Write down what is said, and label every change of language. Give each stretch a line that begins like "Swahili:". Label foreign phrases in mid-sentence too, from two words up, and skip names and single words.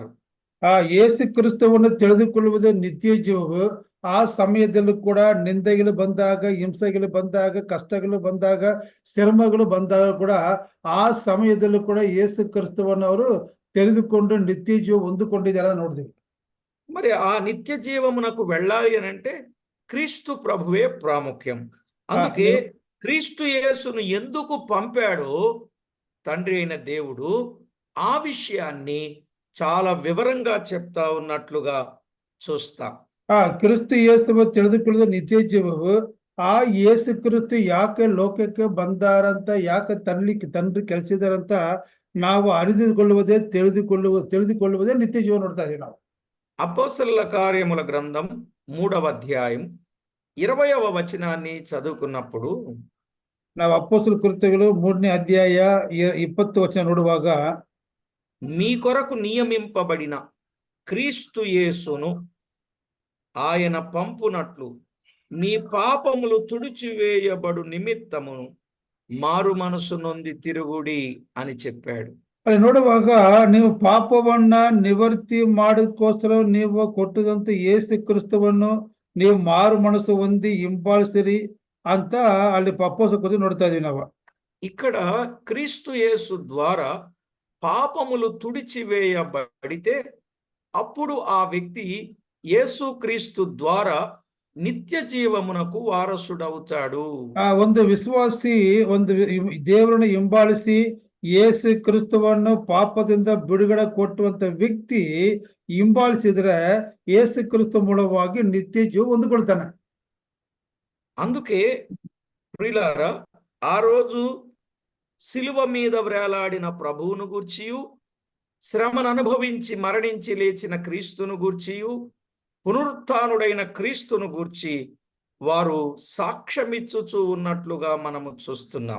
Kannada: ಆ ಯೇಸು ಕ್ರಿಸ್ತವನ್ನು ತಿಳಿದುಕೊಳ್ಳುವುದೇ ನಿತ್ಯ ಜೀವವು. ಆ ಸಮಯದಲ್ಲೂ ಕೂಡ ನಿಂದೆಗಳು ಬಂದಾಗ, ಹಿಂಸೆಗಳು ಬಂದಾಗ, ಕಷ್ಟಗಳು ಬಂದಾಗ, ಶ್ರಮಗಳು ಬಂದಾಗ ಕೂಡ ಆ ಸಮಯದಲ್ಲೂ ಕೂಡ ಯೇಸು ಕ್ರಿಸ್ತವನ್ನು ಅವರು ತೆಗೆದುಕೊಂಡು ನಿತ್ಯ ಜೀವ ಹೊಂದಿಕೊಂಡಿದ್ದಾರೆ ನೋಡಿದ್ವಿ.
Telugu: మరి ఆ నిత్య జీవమునకు వెళ్ళాలి అని అంటే క్రీస్తు ప్రభువే ప్రాముఖ్యం. అందుకే క్రీస్తు యేసును ఎందుకు పంపాడో తండ్రి అయిన దేవుడు ఆ విషయాన్ని చాలా వివరంగా చెప్తా ఉన్నట్లుగా చూస్తాం.
Kannada: ಕ್ರಿಸ್ತು ಯೇಸುವನ್ನು ತಿಳಿದುಕೊಳ್ಳುವುದು ನಿತ್ಯ ಜೀವವು. ಆ ಯೇಸು ಕ್ರಿಸ್ತು ಯಾಕೆ ಲೋಕಕ್ಕೆ ಬಂದಾರಂತ, ಯಾಕೆ ತಂಡ್ರಿ ಕೆಲಸಿದಾರಂತ ನಾವು ಅರಿದುಕೊಳ್ಳುವುದೇ ತಿಳಿದುಕೊಳ್ಳುವುದೇ ನಿತ್ಯ ಜೀವ ನೋಡ್ತಾ ಇದೀವಿ ನಾವು.
Telugu: అపోస్తలుల కార్యముల గ్రంథం 3వ అధ్యాయం 20వ వచనాన్ని చదువుకున్నప్పుడు
Kannada: ನಾವು ಅಪೊಸ್ತಲ ಕೃತ್ಯಗಳು 3ನೇ ಅಧ್ಯಾಯ 20 ವಚನ ನೋಡುವಾಗ,
Telugu: మీ కొరకు నియమింపబడిన క్రీస్తు యేసును ఆయన పంపునట్లు మీ పాపములు తుడిచివేయబడు నిమిత్తమును మారు మనసు నొంది తిరుగుడి అని చెప్పాడు.
Kannada: ಅಲ್ಲಿ ನೋಡುವಾಗ, ನೀವು ಪಾಪವನ್ನ ನಿವೃತ್ತಿ ಮಾಡೋದಕ್ಕೋಸ್ಕರ ನೀವು ಕೊಟ್ಟದಂತ ಯೇಸು ಕ್ರಿಸ್ತವನ್ನು ನೀವು ಮಾರು ಮನಸ್ಸು ಹೊಂದಿ ಹಿಂಬಾಲಿಸಿರಿ ಅಂತ ಅಲ್ಲಿ ಅಪೊಸ್ತಲ ಕೃತ್ಯ ನೋಡ್ತಾ ಇದೀವಿ ನಾವು.
Telugu: ఇక్కడ క్రీస్తు యేసు ద్వారా పాపములు తుడిచివేయబడితే అప్పుడు ఆ వ్యక్తి యేసు క్రీస్తు ద్వారా నిత్య జీవమునకు వారసుడవుతాడు.
Kannada: ಒಂದು ವಿಶ್ವಾಸಿ ದೇವರನ್ನು ಹಿಂಬಾಲಿಸಿ ಯೇಸು ಕ್ರಿಸ್ತವನ್ನು ಪಾಪದಿಂದ ಬಿಡುಗಡೆ ಕೊಟ್ಟುವಂತ ವ್ಯಕ್ತಿ ಹಿಂಬಾಲಿಸಿದ್ರೆ ಯೇಸು ಕ್ರಿಸ್ತ ಮೂಲವಾಗಿ ನಿತ್ಯ ಜೀವ ಹೊಂದಿಕೊಳ್ತಾನೆ.
Telugu: అందుకే ప్రియులారా, ఆ రోజు సిలువ మీద వ్రేలాడిన ప్రభువును గూర్చియు, శ్రమను అనుభవించి మరణించి లేచిన క్రీస్తును గూర్చియు, పునరుత్థానుడైన క్రీస్తును గూర్చి వారు సాక్ష్యమిచ్చుచూ ఉన్నట్లుగా మనము చూస్తున్నాం.